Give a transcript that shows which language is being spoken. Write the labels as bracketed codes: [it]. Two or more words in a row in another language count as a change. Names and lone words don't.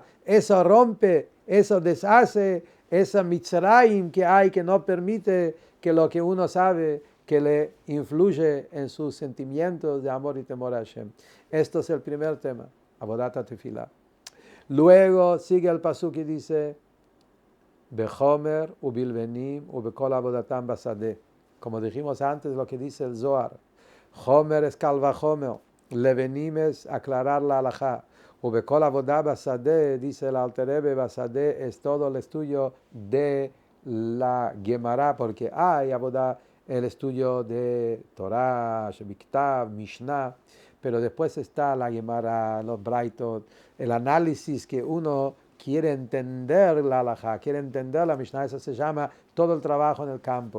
[es] Eso rompe, eso deshace, esa Mitzrayim que hay que no permite que lo que uno sabe que le influye en sus sentimientos de amor y temor a Hashem. Esto es el primer tema, [he] עבודת התפילה. [es] Luego sigue el pasuk y dice, [he] בחמר ובלבנים ובכל עבודתם בשדה. [es] Como dijimos antes, lo que dice el Zohar. Chomer es calvachomer, levenim es aclarar la halajá. [he] ובכל עבודה בשדה, [es] dice el Alter Rebbe, basadeh es todo el estudio de la Gemara, porque hay avodah, el estudio de [he] תורה, שבכתב, [es] Mishnah, pero después está la Gemara, los Braitot, el análisis que uno quiere entender la halajá, quiere entender la Mishnah, eso se llama todo el trabajo en el campo.